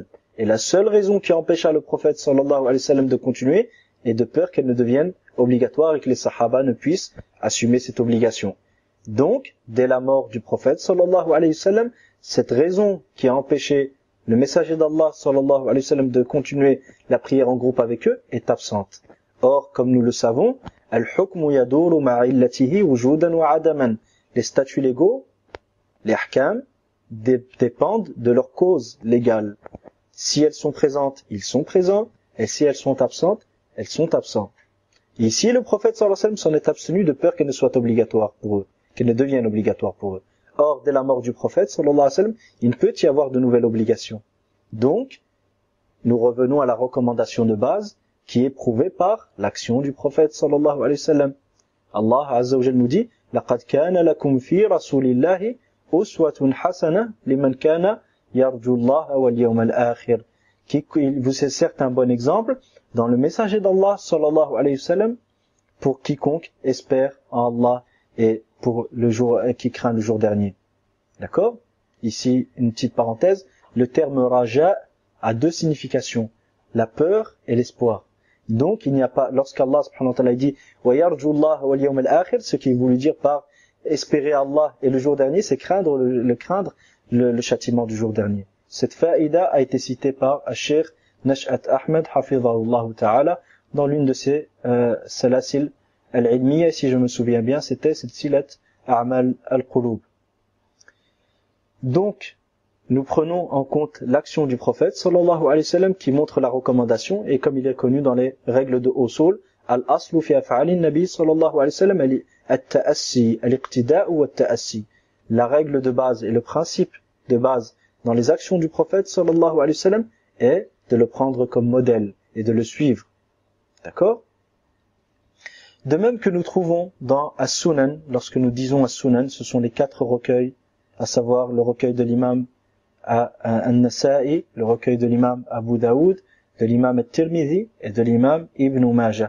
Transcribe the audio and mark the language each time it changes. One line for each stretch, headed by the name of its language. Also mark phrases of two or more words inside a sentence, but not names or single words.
French: Et la seule raison qui empêcha le prophète
Arabic: صلى الله عليه وسلم
French: de continuer est de peur qu'elle ne devienne obligatoire et que les sahaba ne puissent assumer cette obligation. Donc, dès la mort du prophète
Arabic: صلى الله عليه وسلم,
French: cette raison qui a empêché le messager d'Allah
Arabic: صلى الله عليه وسلم
French: de continuer la prière en groupe avec eux est absente. Or, comme nous le savons,
Arabic: الحكم يدور مع علته وجودا وعدما.
French: Les statuts légaux, les ahkam, dépendent de leur cause légale. Si elles sont présentes, ils sont présents, et si elles sont absentes, elles sont absentes. Et ici, le prophète
Arabic: صلى الله عليه وسلم
French: s'en est abstenu de peur qu'elle ne soit obligatoire pour eux, qu'elle ne devienne obligatoire pour eux. Or, dès la mort du prophète
Arabic: صلى الله عليه وسلم,
French: il ne peut y avoir de nouvelles obligations. Donc, nous revenons à la recommandation de base qui est prouvée par l'action du prophète
Arabic: صلى الله عليه وسلم. الله عز وجل
French: nous dit:
Arabic: "لقد كان لكم في رسول الله أسوة حسنة لمن كان يرجو الله واليوم الآخر."
French: Vous est certes un bon exemple dans le messager d'Allah
Arabic: صلى الله عليه وسلم
French: pour quiconque espère en Allah et pour le jour qui craint le jour dernier. D'accord? Ici, une petite parenthèse, le terme raja a deux significations, la peur et l'espoir. Donc, il n'y a pas, lorsqu'Allah
Arabic: سبحانه وتعالى
French: dit
Arabic: ويرجو الله واليوم الآخر,
French: ce qui voulait dire par espérer Allah et le jour dernier, c'est craindre le châtiment du jour dernier. Cette faïda a été citée par Cheikh Nash'at Ahmed
Arabic: حفظه الله تعالى
French: dans l'une de ses
Arabic: سلاسل العلمية,
French: si je me souviens bien, c'était
Arabic: سلسلة أعمال القلوب.
French: Donc, nous prenons en compte l'action du prophète
Arabic: صلى الله عليه وسلم
French: qui montre la recommandation, et comme il est connu dans les règles de usul,
Arabic: الأصل في أفعال النبي صلى الله عليه وسلم التأسي، الاقتداء'
French: ou al-ta'assi. La règle de base et le principe de base dans les actions du prophète
Arabic: صلى الله عليه وسلم
French: est de le prendre comme modèle et de le suivre. D'accord? De même que nous trouvons dans As-Sunan, lorsque nous disons As-Sunan, ce sont les 4 recueils, à savoir le recueil de l'imam An-Nasa'i, le recueil de l'imam Abu Daoud, de l'imam At-Tirmidhi et de l'imam Ibn Majah.